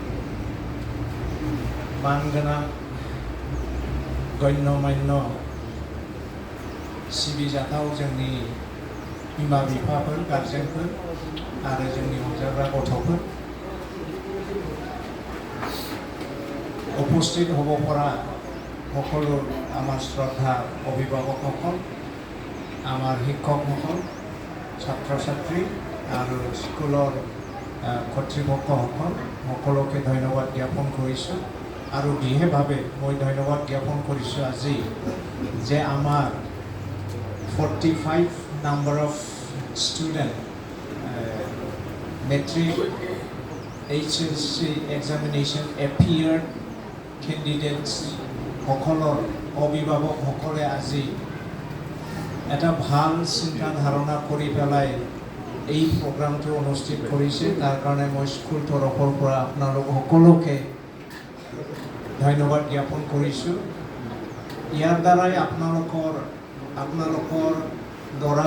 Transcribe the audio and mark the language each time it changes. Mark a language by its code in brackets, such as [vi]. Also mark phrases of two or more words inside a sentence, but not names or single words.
[brx] मानगोनां गण्यमान्य सिबिजाथाव जोंनि बिमा बिफाफोर गारजेनफोर आरो जोंनि अनजाग्रा गथ'फोर उपस्थित हबफोरा [as] সকলো আমার শ্রদ্ধা অভিভাবকসকল আমার শিক্ষকসকল ছাত্ৰ ছাত্ৰী আৰু স্কুলৰ কৰ্তৃপক্ষসকল সকলোকে ধন্যবাদ জ্ঞাপন কৰিছোঁ আৰু বিশেষভাৱে মই ধন্যবাদ জ্ঞাপন কৰিছোঁ আজি যে আমাৰ 45 [en] number of student metric HSC examination appeared candidates [as] সকলৰ অভিভাৱকসকলে আজি এটা ভাল চিন্তা ধাৰণা কৰি পেলাই এই প্ৰগ্ৰামটো অনুষ্ঠিত কৰিছে তাৰ কাৰণে মই স্কুল তৰফৰ পৰা আপোনালোক সকলোকে ধন্যবাদ জ্ঞাপন কৰিছোঁ ইয়াৰ দ্বাৰাই আপোনালোকৰ ল'ৰা